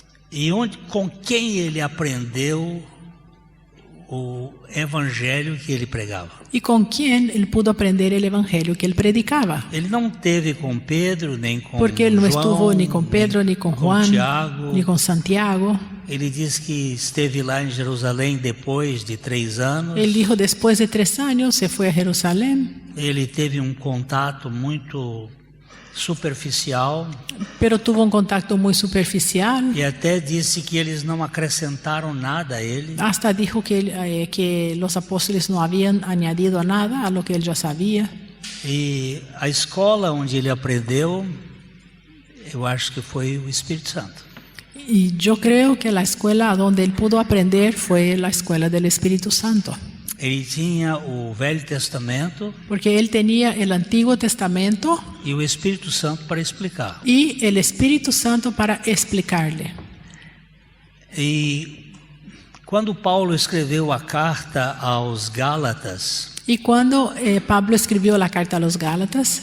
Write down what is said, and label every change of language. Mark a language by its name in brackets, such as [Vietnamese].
[Portuguese] E com quem ele aprendeu o evangelho que ele pregava? [Spanish] ¿Y con quién él pudo aprender el evangelio que él predicaba? [Portuguese] Ele não teve com Pedro, nem com [Spanish] Porque él no [Portuguese] João, [Spanish] estuvo ni con Pedro, ni con Juan, [Portuguese] Tiago, [Spanish] ni con Santiago. [Portuguese] Ele diz que esteve lá em Jerusalém depois de 3 anos. [Spanish] Él dijo, después de 3 años se fue a Jerusalén, [Portuguese] Ele teve um contato muito superficial [Spanish] pero tuvo un contacto muy superficial. [Portuguese] e até disse que eles não acrescentaram nada a ele. [Spanish] Hasta dijo que los apóstoles no habían añadido nada a lo que él ya sabía. [Portuguese] E a escola onde ele aprendeu, eu acho que foi o Espírito Santo. [Spanish] Y yo creo que la escuela donde él pudo aprender fue la escuela del Espíritu Santo. [Portuguese] Ele tinha o Velho Testamento [Spanish] Porque él tenía el Antiguo Testamento [Portuguese] e o Espírito Santo para explicar. [Spanish] y el Espíritu Santo para explicarle. [Portuguese] E quando Paulo escreveu a carta aos Gálatas, [Spanish] Y cuando Pablo escribió la carta a los Gálatas,